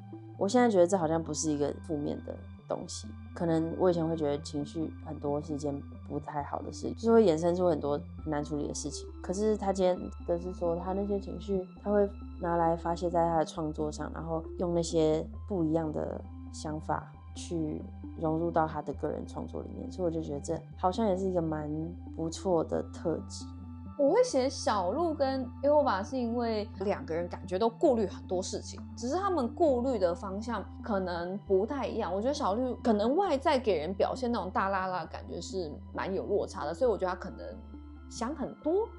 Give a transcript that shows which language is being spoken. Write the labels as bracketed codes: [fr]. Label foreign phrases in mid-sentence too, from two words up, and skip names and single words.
[zh] 我現在覺得這好像不是一個負面的東西，可能我以前會覺得情緒很多是一件不太好的事，就是會衍生出很多很難處理的事情。可是他今天的是說，他那些情緒他會拿來發洩在他的創作上，然後用那些不一樣的想法去融入到他的個人創作裡面，所以我就覺得這好像也是一個蠻不錯的特質。我會寫小鹿跟 Elva 是因為兩個人感覺都顧慮很多事情，只是他們顧慮的方向可能不太一樣。我覺得小鹿可能外在給人表現那種大剌剌的感覺是蠻有落差的，所以我覺得他可能想很多，